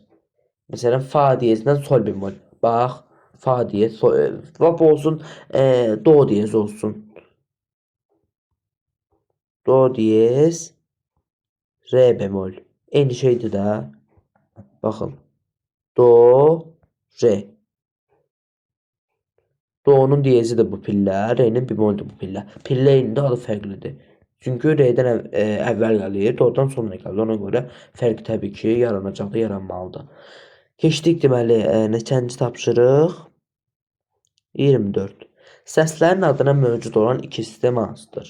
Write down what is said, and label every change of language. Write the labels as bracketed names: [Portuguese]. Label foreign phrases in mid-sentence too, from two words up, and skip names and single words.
[Azerbaijani] Məsələn, fa diyezdən sol bemol. Bax, fa diyez, fa olsun, do diyez olsun. Do diyez, re bemol. Eyni şeydir də. Baxın. Do, re. Do'nun diyezi de bu pillə, re'nin bemol də bu pillə. Pillenin də adı fərqlidir. Çünki re'dən əvvəl gəlir, do'dan sonra gəlir. Ona görə fərq təbii ki, yaranacaqdır, yaranmalıdır. Keçdik deməli, neçənci tapşırıq? 24. Səslərin adına mövcud olan iki sistem hansıdır?